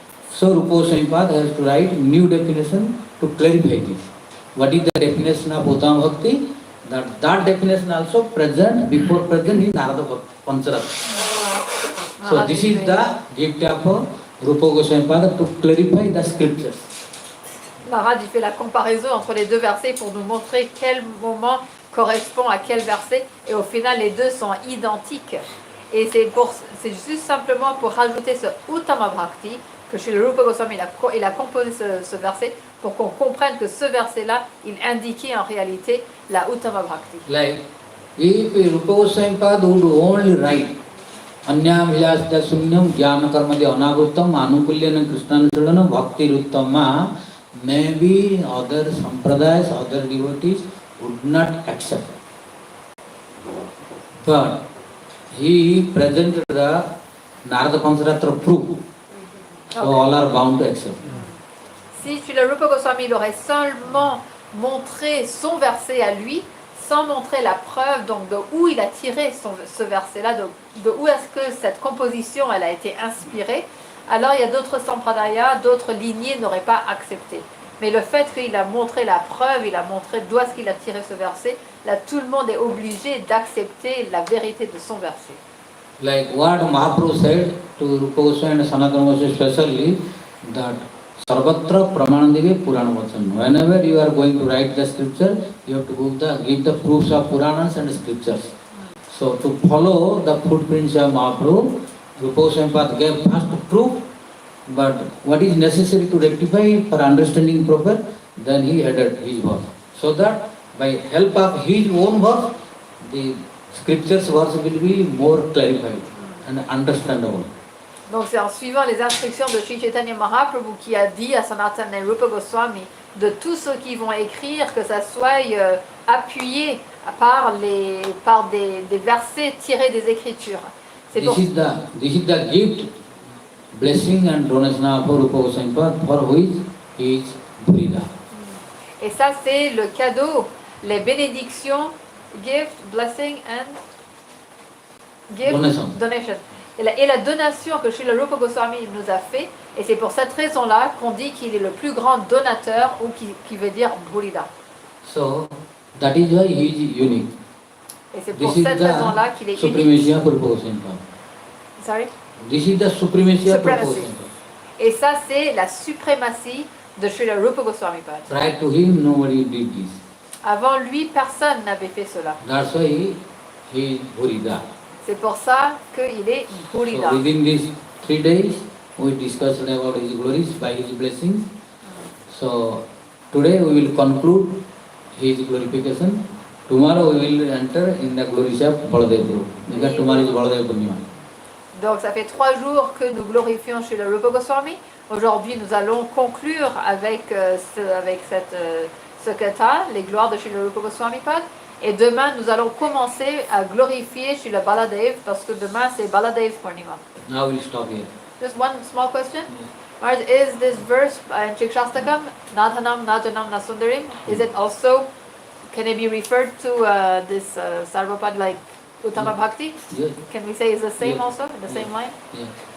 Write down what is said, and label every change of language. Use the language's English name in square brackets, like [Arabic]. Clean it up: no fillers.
[English] So Rupa Goswami Pada has to write new definition to clarify this. What is the definition of Uttama Bhakti? That definition also present in Narada Pancharatra. So this is the gift of Rupa Goswami Pada to clarify the scriptures. [French] Maharaj fait la comparaison entre les deux versets pour nous montrer quel moment correspond à quel verset, et au final les deux sont identiques. Et c'est juste simplement pour rajouter ce Uttama Bhakti que chez le Rupa Goswami il a composé ce verset pour qu'on comprenne que ce verset-là, il indiquait en réalité la Uttama Bhakti. [English] Like, if Rupa Goswami Pada would only write [Sanskrit] Anyam Vilasita Sunyam Jnana Karmadi Anavrutam Anukulyana Krishnana Sulanam Bhakti Ruttama, [English] maybe other sampradayas, other devotees would not accept. But he presented the Narada Pancharatra proof, so all are bound to accept. [French] Si le Rupa Goswami il aurait seulement montré son verset à lui, sans montrer la preuve donc de où il a tiré ce verset-là, de où est-ce que cette composition elle a été inspirée, alors il y a d'autres sampradayas, d'autres lignées n'auraient pas accepté. Mais le fait qu'il a montré la preuve, il a montré d'où est-ce qu'il a tiré ce verset, là tout le monde est obligé d'accepter la vérité de son verset. [English] Like what Mahaprabhu said to Rupa Goswami and Sanatana Goswami especially, that [Sanskrit] Sarvatra Pramanandike Purana Vachan. [English] Whenever you are going to write the scripture, you have to give the proofs of Puranas and scriptures. So to follow the footprints of Mahaprabhu, Rupa Goswami Pada gave first proof, but what is necessary to rectify for understanding proper, then he added his verse. So that by help of his own verse, the scriptures verse will be more clarified and understandable. [French] Donc c'est en suivant les instructions de Sri Chaitanya Mahaprabhu qui a dit à Sanatana Rupa Goswami de tous ceux qui vont écrire que ça soit appuyé par des versets tirés des Écritures. [English] This is the gift, blessing and donation of Rupa Goswami Pada, for which he is Brida. [French] Et ça c'est le cadeau, les bénédictions, [English] gift, blessing and gift, Donation. [French] donation. et la donation que Srila Rupa Goswami nous a fait, et c'est pour cette raison-là qu'on dit qu'il est le plus grand donateur, ou qui veut dire Bhurida. [English] So that is why he is unique. [French] Et c'est pour [English] This is [French] cette raison-là qu'il [English] the [French] est [English] supremacy [French] unique. [English] of Rupa Goswami. Sorry? This is the supremacy of Rupa Supremacy. Goswami. [French] Et ça, c'est la suprématie de Srila Rupa Goswami Pad. [English] Prior to him, nobody did this. [French] Avant lui, personne n'avait fait cela. [English] That's why he is Bhurida. [French] C'est pour ça qu'il est Bhurida. [English] So within these 3 days, we discussed about his glories by his blessings. So today we will conclude his glorification. Tomorrow we will enter in the glories of Baladev Guru. Because tomorrow is Baladev Purnima. [French] Donc ça fait 3 jours que nous glorifions chez le Rupa Goswami. Aujourd'hui, nous allons conclure avec, ce kata, les gloires de chez le Rupa Goswami Pad. Et demain, nous allons commencer à glorifier chez le Baladev, parce que demain, c'est Baladev Purnima. [English] Now we'll stop here. Just one small question. Maharaj, is this verse in Chikshastakam, [Sanskrit] Nathanam, Najanam, Nasundarim, [English] is it also, can it be referred to this Sarvapad like Uttama Bhakti? Yes. Can we say it's the same Yes. also, in the same line? Yes.